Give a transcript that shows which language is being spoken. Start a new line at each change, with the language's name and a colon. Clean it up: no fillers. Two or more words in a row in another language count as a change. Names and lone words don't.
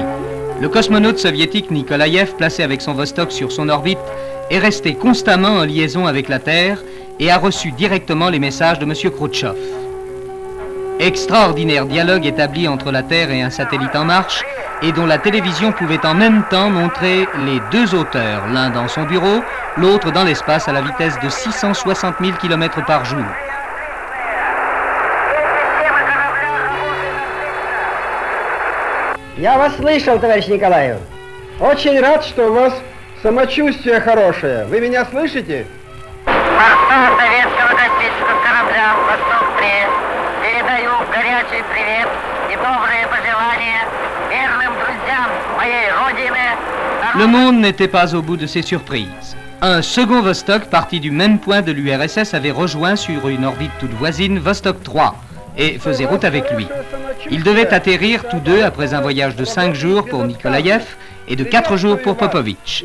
French: Le cosmonaute soviétique Nikolaïev, placé avec son Vostok sur son orbite, est resté constamment en liaison avec la Terre et a reçu directement les messages de M. Khrouchtchev. Extraordinaire dialogue établi entre la Terre et un satellite en marche et dont la télévision pouvait en même temps montrer les deux auteurs, l'un dans son bureau, l'autre dans l'espace à la vitesse de 660 000 km par jour.
Russian: Я вас слышал, товарищ Николаев. Очень рад, что у вас самочувствие хорошее. Вы меня слышите? Борту советского космического корабля «Восток-3» передаю горячий привет и добрые пожелания верным друзьям моей Родины.
French: Le monde n'était pas au bout de ses surprises. Un second Vostok, parti du même point de l'URSS, avait rejoint sur une orbite toute voisine Vostok 3 et faisait route avec lui. Ils devaient atterrir tous deux après un voyage de 5 jours pour Nikolaïev et de 4 jours pour Popovitch.